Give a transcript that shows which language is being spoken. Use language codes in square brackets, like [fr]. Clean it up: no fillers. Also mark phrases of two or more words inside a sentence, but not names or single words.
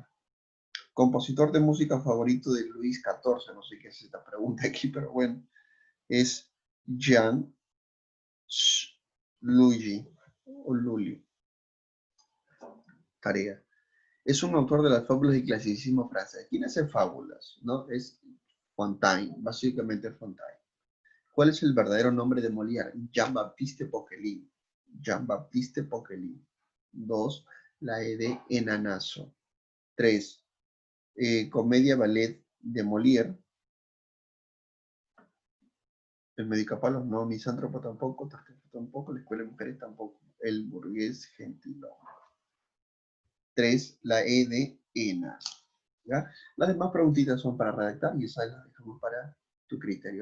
[es] Compositor de música favorito de Luis XIV, no sé qué es esta pregunta aquí, pero bueno, es Jean Lully o Lully. Tarea. Es un autor de las fábulas y clasicismo francés. ¿Quién hace fábulas? ¿No? Es Fontaine, básicamente Fontaine. ¿Cuál es el verdadero nombre de Molière? Jean-Baptiste Poquelin. Jean-Baptiste Poquelin. 2. La E de Enanazo. 3. Comedia ballet de Molière. El Medicapalos no, Misántropo tampoco, Tartufo tampoco, la Escuela de Mujeres tampoco. El burgués gentilón. 3. La E de Ena. ¿Ya? Las demás preguntitas son para redactar y esas las dejamos para tu criterio.